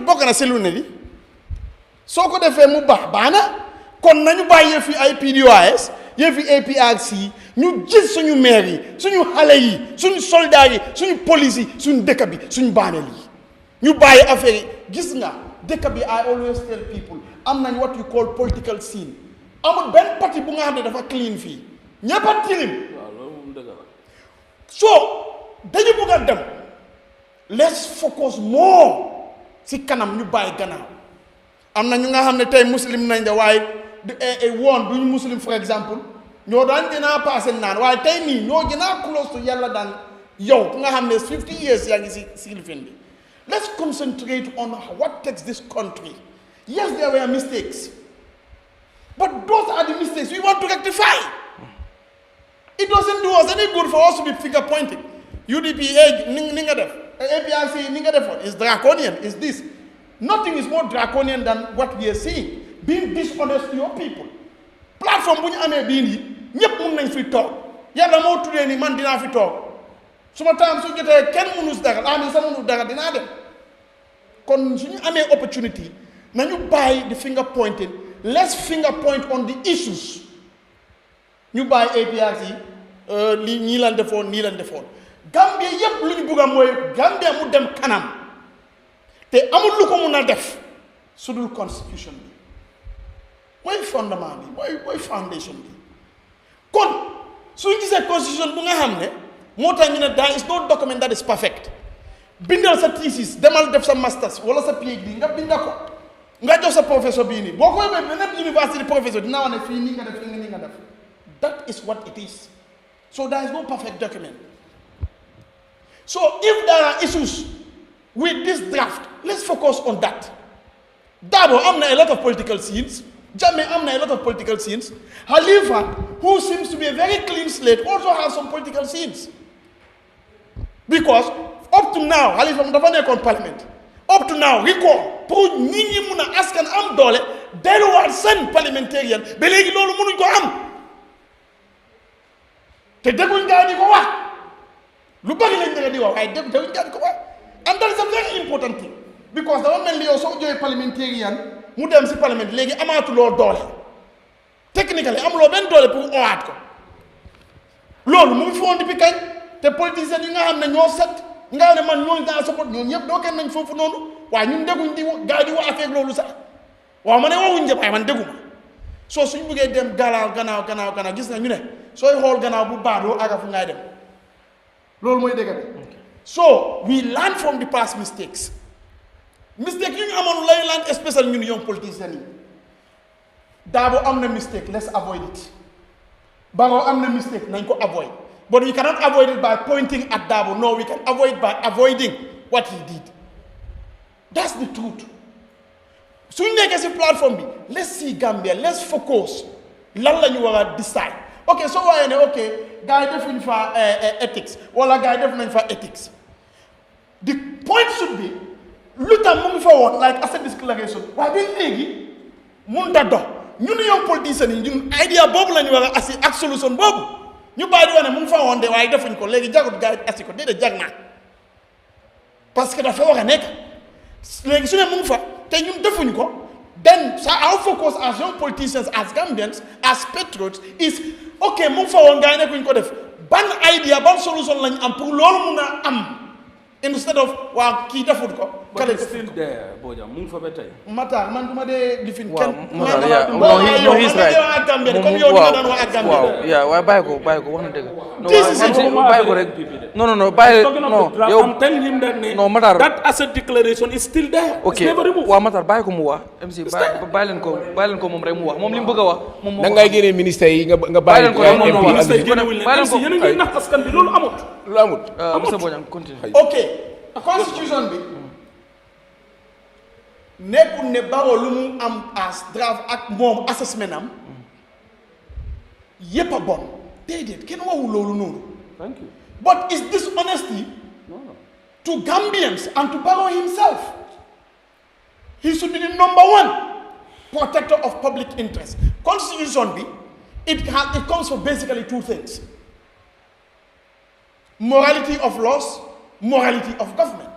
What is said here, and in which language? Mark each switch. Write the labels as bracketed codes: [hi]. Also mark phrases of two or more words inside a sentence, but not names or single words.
[wo] bokk na si lu ne di soo ko defee mu baax na kon nañu bàyyi yëfi ay PDOIS yëfi APRC ñu gis suñu maire yi suñu xale yi suñu soldats yi suñu police yi suñu dëkk bi suñu baaneel yi ñu bàyyi affaire yi gis nga dëkk bi [en] I always tell people [wo] am nañ [en] what you call political scene [wo] amul benn parti bu nga xam ne dafa clean fii ñëpp a tilim so dañu bëgg a dem [en] let's focus more [wo] si kanam ñu bàyyi gannaaw am na ñu nga xam ne tey muslim nañ de waaye woon duñu muslim [en] for example [wo] ñoo daan gën a passé naan waaye tey nii ñoo gën a [en] close to [wo] yàlla daan yow ku nga xam ne 50 years yaa ngi si lifin bi [en] let's concentrate on what takes this country. Yes, there were mistakes, but those are the mistakes we want to rectify. It doesn't do us any good for us to be finger pointing. UDP APRC is draconian, is this. Nothing is more draconian than what we are seeing. Being dishonest to your people. [wo] Platform bu ñu amee bii nii ñëpp mun nañ fi toog yàlla moo tuddee ni man dinaa fi toog suma taam su jotee kenn mënu si dara sa mënu dara dinaa dem kon suñu amee opportunity nañu bàyyi di finger pointing, [en] let's finger point on the issues. [wo] ñu bàyyi APRC li ñii lan defoon nii lan defoon Gambia yépp lu ñu bugg a mooy Gambia mu dem kanam te amul lu ko mun a def su dul constitution bi mooy fondement bi mooy foundation bi kon suñu gisee constitution bu nga xam ne moo tax ñu ne [en] there is no document that is perfect [wo] bindal sa thesis demal def sa masters wala sa PhD nga binda ko nga jox sa professeur bii nii boo ko yóbbee beneen university professeur dina wax ne fii nii nga def fii nii nga def [en] that is what it is. So there is no perfect document. So if there are issues with this draft, let's focus on that. Dabo [wo] amna [en] a lot of political scenes. Jammeh amna a lot of political scenes. Halifa, who seems to be a very clean slate, also has some political scenes. Because up to now, [wo] Halifa dafa nekkoon parliament. Up to now, recall pour nit ñi mun a askan am doole delluwaat seen parliamentarian ba léegi loolu mënuñ ko am. te dégguñ gaa di ko wax lu bari lañ dégg di wax waaye dégguñ gaa di ko wax [en] and that is a very important thing because [wo] dafa mel ni yow soo jógee parliamentarian mu dem si parlement léegi amaatuloo doole technically amuloo benn doole pour owaat ko loolu mu ngi fi woon depuis kañ te politiciens yi nga xam ne ñoo set nga xam ne man ñooñu daa support ñooñu ñëpp doo kenn nañ foofu noonu waaye ñun dégguñ di gaa di wax affaire loolu sax waaw ma ne waxuñ njëpp waaye man dégguma soo suñ bëggee dem gannaaw gis na ñu ne sooy xool gannaaw bu baax doo aga fu ngay dem loolu mooy dëgg bi [en] so we learn from the past mistakes [wo] yu ñu amoon lay learn [en] especially [wo] ñun young politicians yi Dabo am [en] na mistake let's avoid it [wo] Barrow am na [en] mistake [wo] nañ ko [en] avoid but we cannot avoid it by pointing at Dabo no we can avoid by avoiding what he did that's the truth [wo] suñ nekkee si plateforme bi [en] let's see Gambia let's focus [wo] lan la ñu war a decide ok soo waaye ne ok gars yi defuñ fa ethics wala gars yi def nañ fa ethics [en] the point should be [wo] lu tax mu ngi fa woon like [en] asset declaration [wo] waaye ba léegi mun da dox ñun young politiciens yi ñun idea boobu la ñu war a assi ak solution boobu ñu bàyyi di wax ne mu ngi fa woon de waaye defuñ ko léegi jagut gars yi assi ko déedéet jag naa parce que dafa war a nekk léegi su ne mu ngi fa te ñun defuñ ko [en] then so our focus as young politicians as Gambians as patriots is ok [wo] mu ngi fa woon gars yi nekkuñ ko def ban idea ban solution lañ am pour loolu mun a am instead of waa kii defut ko. kale still there Boja mu ngi fa ba tey. Matar man du ma dee lifin kenn. Matar yaa no he's right waaw waaye bàyyi ko wax na dëgg. bàyyi ko rek non bàyyi non yow [en] I'm telling him that [wo] non Matar [en] that asset declaration is still there. [wo] ok waaw Matar bàyyi ko mu wax MC bàyyi leen ko moom rek mu wax moom li mu bëgg a wax. moom moo da ngay génne ministère yi nga bàyyi leen ko yéen a ngi nax askan bi loolu amut. lu amut. [fr] monsieur Bodian continue. [wo] ok constitution bi nekkul ne Barrow lu mu am as draft ak moom assessment am yépp a bon déedéet kenn waxul loolu noonu. [en] Thank you. But is this honesty to Gambians and to Barrow himself? He should be the number one protector of public interest. Constitution B, it comes for basically two things: morality of laws, morality of government.